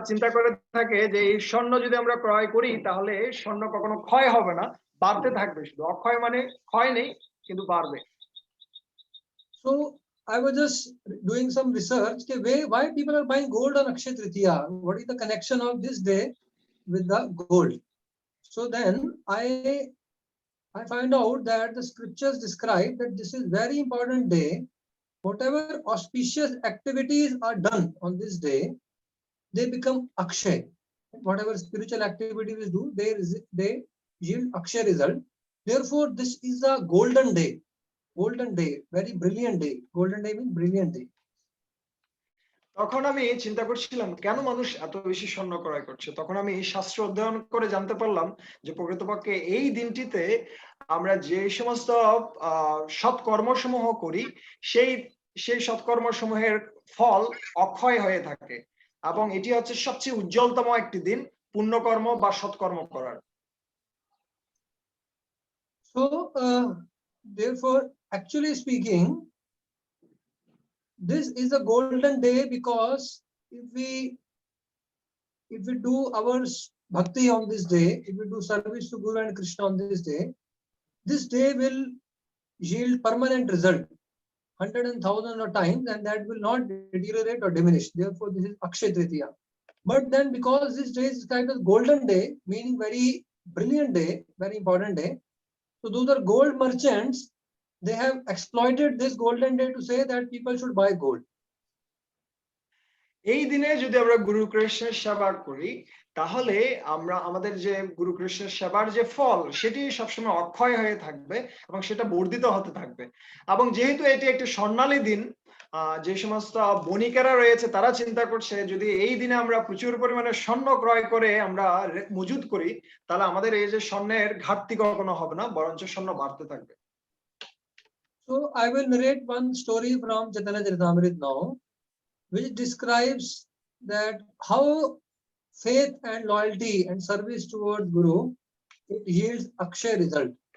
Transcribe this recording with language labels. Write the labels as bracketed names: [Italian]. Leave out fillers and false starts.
[Bangla] চিন্তা করে থাকে যে এই স্বর্ণ যদি আমরা ক্রয় করি তাহলে স্বর্ণ কখনো ক্ষয় হবে না, বাড়তে থাকবে। শুধু অক্ষয় মানে ক্ষয় নেই, কিন্তু বাড়বে। [English] So I was just doing some research why people are buying gold on Akshaya Tritiya. What is the connection of this day with the gold? So then I find out that the scriptures describe that this is very important day. Whatever auspicious activities are done on this day, they become Akshay. Whatever spiritual activities we do, they yield Akshay result. Therefore, this is a golden day. Golden day, very brilliant day. Golden day means brilliant day. [Bangla] তখন আমি চিন্তা করছিলাম কেন মানুষ এত বেশি স্বর্ণ ক্রয় করছে। তখন আমি শাস্ত্র অধ্যয়ন করে জানতে পারলাম যে প্রকৃতপক্ষে এই দিনটিতে আমরা যে সমস্ত সৎকর্মসমূহ করি সেই সেই সৎকর্মসমূহের ফল অক্ষয় হয়ে থাকে, এবং এটি হচ্ছে সবচেয়ে উজ্জ্বলতম একটি দিন পুণ্যকর্ম বা সৎকর্ম করার। [English] So therefore, actually speaking, this is a golden day because if we do our bhakti on this day, if we do service to Guru and Krishna on this day will yield permanent result, 100 and 1000 of times, and that will not deteriorate or diminish. Therefore, this is Akshaya Tritiya. But then, because this day is kind of golden day, meaning very brilliant day, very important day, so those are gold merchants. They have exploited this golden day to say that people should buy gold. [Bangla] এই দিনে যদি আমরা গুরু কৃষ্ণের সেবা করি তাহলে আমরা আমাদের যে গুরু কৃষ্ণের সেবার যে ফল সেটি সবসময় অক্ষয় হয়ে থাকবে এবং সেটা বর্ধিত হতে থাকবে। এবং যেহেতু এটি একটি স্বর্ণালী দিন, যে সমস্ত বণিকেরা রয়েছে তারা চিন্তা করছে যদি এই দিনে আমরা প্রচুর পরিমাণে স্বর্ণ ক্রয় করে আমরা মজুদ করি তাহলে আমাদের এই যে স্বর্ণের ঘাটতি কখনো হবে না, বরঞ্চ স্বর্ণ বাড়তে থাকবে। [English] So I will narrate one story from Chaitanya Charitamrita now, which describes that how faith and loyalty and service towards Guru, it yields Akshay result.